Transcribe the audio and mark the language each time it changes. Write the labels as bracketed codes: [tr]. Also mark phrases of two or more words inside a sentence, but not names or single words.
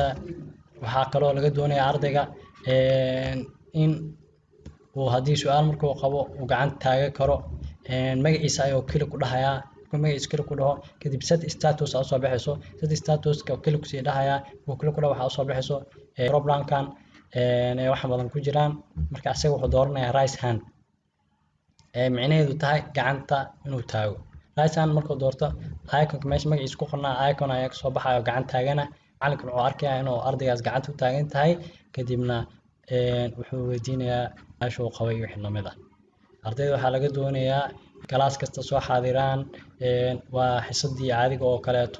[so] waxaa kaloo laga doonayaa ardayga in uu haddii su'aal markuu qabo uu gacanta taagan karo. magaciisa ayuu kili ku dhahayaa. markuu magaciisa kili ku dhaho kadib [en] set status [so] aa soo baxayso. [en] set status-ka [so] kili ku sii dhahayaa. uu kili ku dhaho waxaa soo baxayso problemkan wax badan ku jiraan. marka asaga wuxuu dooranayaa [en] right hand [so] micnaheedu tahay gacanta inuu taago. [en] right hand [so] markuu doorto icon meesha magaciisa ku qornaa icon ayaa kasoo baxayo gacanta taagana. macalinka wuxuu arkayaa inuu ardaygaas gacanta u taagan tahay kadibna wuxuu weydiinayaa meesha uu qabay wixii lamid ardayda waxaa laga doonayaa galaas kasta soo xaadiraan waa xisadii caadiga oo kaleeto.